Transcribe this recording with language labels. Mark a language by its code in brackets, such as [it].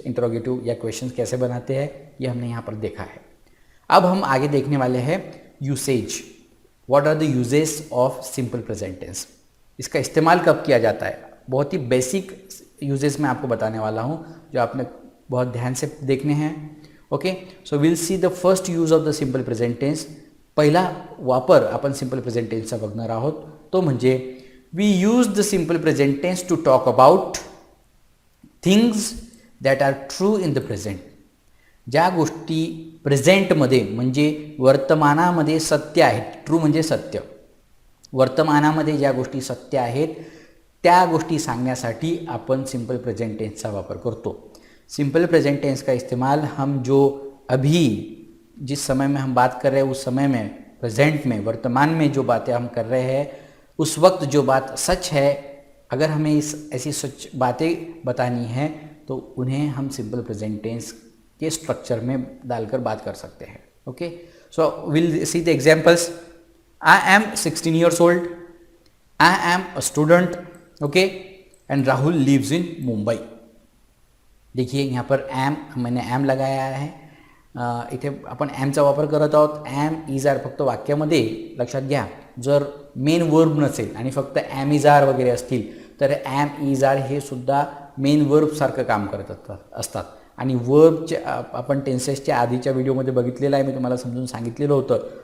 [hi] Interrogative या questions कैसे बनाते हैं ये हमने यहाँ पर देखा है. अब हम आगे देखने वाले हैं usage. [en] what are the usages of simple present tense, [hi] इसका इस्तेमाल कब किया जाता है। बहुत ही बेसिक यूजेस मैं आपको बताने वाला हूँ जो आपने बहुत ध्यान से देखने हैं। [en] Okay, so will see the first use of the simple present tense. [mr] पहिला वापर आपण सिंपल प्रेझेंट टेन्सचा बघणार आहोत तो म्हणजे [en] We use the simple present tense to talk about things that are true in the present. [mr] ज्या गोष्टी प्रेझेंटमध्ये म्हणजे वर्तमानामध्ये सत्य आहेत, ट्रू म्हणजे सत्य, वर्तमानामध्ये ज्या गोष्टी सत्य आहेत त्या गोष्टी सांगण्यासाठी अपन सिंपल प्रेजेंट टेंस का वापर करतो। [hi] सिंपल प्रेजेंट टेंस का इस्तेमाल हम जो अभी जिस समय में हम बात कर रहे हैं उस समय में, प्रेजेंट में, वर्तमान में जो बातें हम कर रहे हैं उस वक्त जो बात सच है, अगर हमें ऐसी सच बातें बतानी है तो उन्हें हम सिंपल प्रेजेंट टेंस के स्ट्रक्चर में डालकर बात कर सकते हैं। [en] Okay, so will see the examples. I am 16 years old, I am a student, okay, and Rahul lives in Mumbai. [hi] देखिए यहाँ पर एम, मैंने एम लगाया है, [mr] इथे आपण एमचा वापर करत आहोत। एम इज आर फक्त वाक्यामध्ये लक्षात घ्या, जर मेन वर्ब नसेल आणि फक्त एम इज आर वगैरे असतील तर एम इज आर हे सुद्धा मेन वर्ब सारखं काम करत असतात आणि वर्बचे आपण टेन्सेसच्या आधीच्या व्हिडिओमध्ये बघितलेलं आहे, मी तुम्हाला समजून सांगितलेलं होतं।